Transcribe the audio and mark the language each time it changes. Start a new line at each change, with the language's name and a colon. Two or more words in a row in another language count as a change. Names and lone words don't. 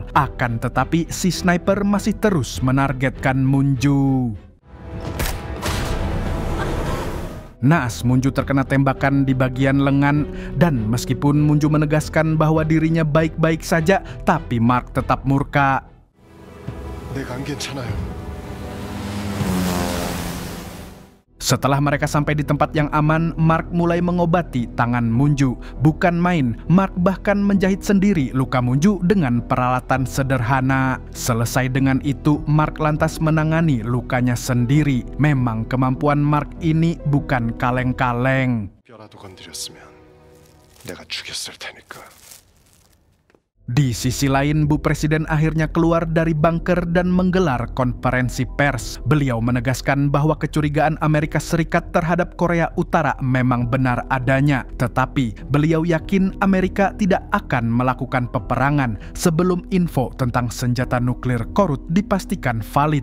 Indonesian: Akan tetapi si sniper masih terus menargetkan Munju. Naas, Munju terkena tembakan di bagian lengan dan meskipun Munju menegaskan bahwa dirinya baik-baik saja, tapi Mark tetap murka.
Korean: 내가 안 괜찮아요.
Indonesian: Setelah mereka sampai di tempat yang aman, Mark mulai mengobati tangan Munju. Bukan main, Mark bahkan menjahit sendiri luka Munju dengan peralatan sederhana. Selesai dengan itu, Mark lantas menangani lukanya sendiri. Memang kemampuan Mark ini bukan kaleng-kaleng.
Korean: 뼈라도 건드렸으면 내가 죽였을 테니까.
Indonesian: Di sisi lain, Bu Presiden akhirnya keluar dari bunker dan menggelar konferensi pers. Beliau menegaskan bahwa kecurigaan Amerika Serikat terhadap Korea Utara memang benar adanya. Tetapi, beliau yakin Amerika tidak akan melakukan peperangan sebelum info tentang senjata nuklir Korut dipastikan valid.